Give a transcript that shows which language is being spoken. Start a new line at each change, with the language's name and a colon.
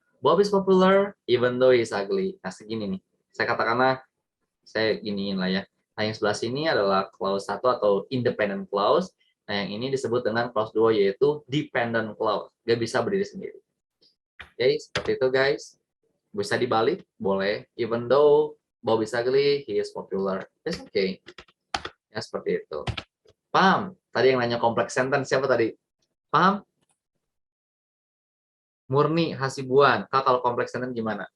English: Bob is popular even though he's ugly.
Indonesian: Nah, segini nih. Saya katakanlah, saya giniin lah ya. Nah, yang sebelah sini adalah clause 1 atau independent clause. Nah, yang ini disebut dengan clause 2 yaitu dependent clause. Dia bisa berdiri sendiri. Oke, seperti itu guys. Bisa dibalik, boleh.
English: Even though Bob is ugly, he is popular. It's okay. Ya, seperti itu. Paham?
Indonesian: Tadi yang nanya complex sentence siapa tadi? Paham? Murni Hasibuan. Kak, kalau complex sentence gimana?